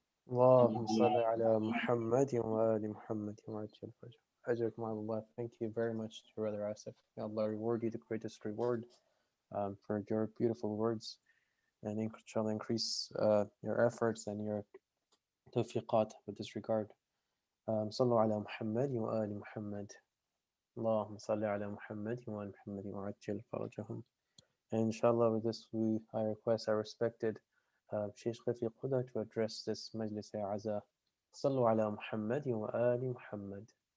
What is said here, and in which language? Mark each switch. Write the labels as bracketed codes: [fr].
[ar] اللهم صل على محمد وآل محمد وعجل فرجه. أجركم على Allah. [en] Thank you very much, Brother Asif. May Allah reward you the greatest reward for your beautiful words, and inshallah increase your efforts and your tawfiqat with this regard. [ar] صلوا على محمد وآل محمد. اللهم صل على محمد وآل محمد وعجل فرجهم. [en] And inshallah with this I request our respected Shaykh Shafiq Hudda to address this Majlis Aza. [ar] صلوا على محمد وآل محمد.